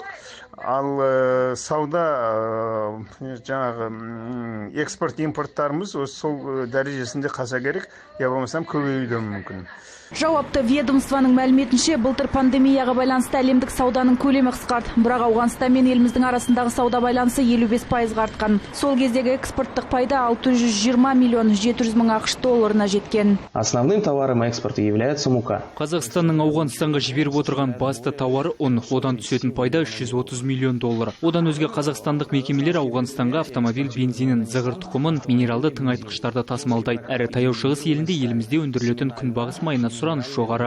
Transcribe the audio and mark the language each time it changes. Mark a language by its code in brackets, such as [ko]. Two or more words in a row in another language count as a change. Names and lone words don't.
[kk] Ал сауда жаңағы экспорт импорттарымыз сол дәрежесінде қалса керек, я болмасам көбеюі мүмкін. Жауапты ведомствоның мәліметінше, былтыр пандемияға байланысты әлемдік сауданың көлемі қысқарды. Бірақ Ауғанстан мен еліміздің арасындағы сауда байланысы 55%-ға артқан. Сол кездегі экспорттық пайда 620 миллион 700 мың ақш долларына жеткен. [ru] Основным товаром экспорта является мука. [kk] Қазақстанның Ауғанстанға жіберіп отырған басты тауары ұн. Одан түсетін пайда 330 миллион доллар. Одан өзге қазақстандық мекемелер Ауғанстанға автомобиль бензинін, зығыр тұқымын, минералды тыңайтқыштарды тасымалдайды. Әрі таяу шығыс елінде елімізде өндірілетін күнбағыс майына сұраныс жоғары.